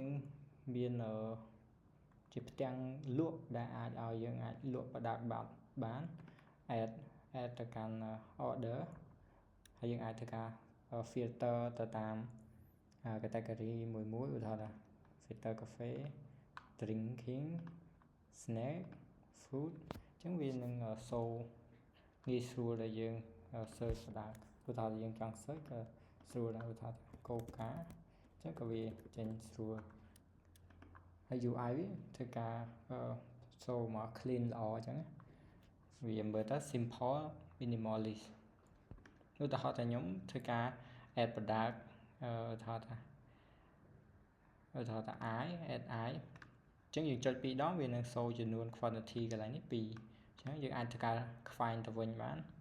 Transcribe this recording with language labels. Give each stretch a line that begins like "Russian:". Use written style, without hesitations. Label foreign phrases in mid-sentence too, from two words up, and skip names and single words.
Khmer: មានជាផ្ទាំងលក់ដែលអាចឲ្យយើងអាចលក់ product បាន add ទៅកាន់ order ហើយយើងអាចធ្វើការ filter ទៅតាម category មួយឧទាហរណ៍ថា
English: filter cafe drinking snack food
Khmer: អញ្ចឹងវានឹងងាយស្រួលដែលយើង search បានឧទាហរណ៍យើងចង់ search ក៏ស្រួលដែរឧទាហរណ៍ Coca អញ្ចឹងក៏វាចេញស្រួលហើយ UI វាធ្វើការចូលមក clean ល្អអញ្ចឹងវាមើលទៅ
English: simple minimalist
Khmer: ឧទាហរណ៍ថាខ្ញុំធ្វើការ
English: add product
Khmer: ឧទាហរណ៍ថា add អញ្ចឹងយើងចុច2ដងវានឹងសូរចំនួន quantity កន្លែងនេះ2អញ្ចឹងយើងអាចធ្វើការខ្វែងទៅវិញបាន